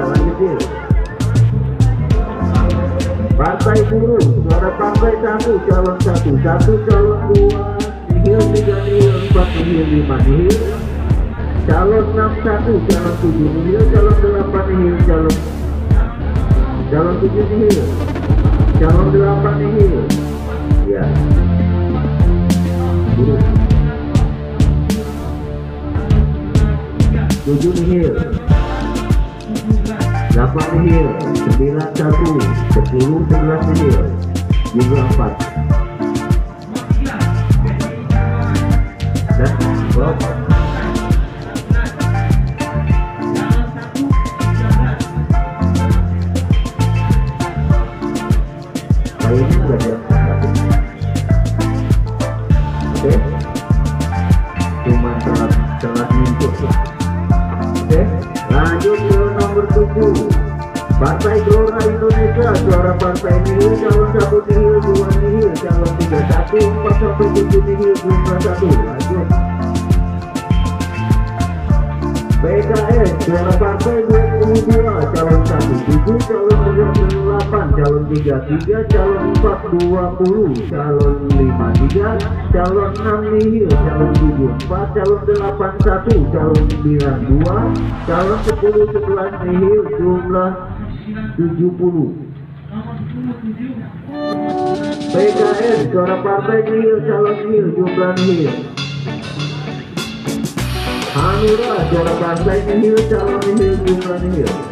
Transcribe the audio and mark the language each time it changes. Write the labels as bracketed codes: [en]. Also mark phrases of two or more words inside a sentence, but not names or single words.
[id] Lanjutin. Partai Buruh, suara partai 1, calon 1, 1, calon 2 nihil, 3 nihil, 4 nihil, 5 nihil, calon 6 1, calon 7 nihil, calon 8 nihil, calon 7 nihil, calon 8 nihil. Ya. Buruh. 7 nihil, 8 nihil, 9 1, 10 11 nihil, jumlah 4. Dan stop. Kayaknya enggak ada. Oke. Cuma telat nyentuh ya. Oke, lanjut ke nomor 7. Partai Gelora Indonesia, suara partai nihil, calon 1 nihil, 2 nihil, calon 3 1, 4 sampai 7 nihil, jumlah 1. Lanjut. PKS, suara partai 22, calon 1 7, calon 8, calon 3 3, calon 4 20, calon 5 3, calon 6 nihil, calon 7 4, calon 8 1, calon 9 2, calon 10 11 nihil, jumlah 70. PKS, suara partai nihil, calon nihil, jumlah nihil. Hanura, suara partai nihil, calon nihil, jumlah nihil.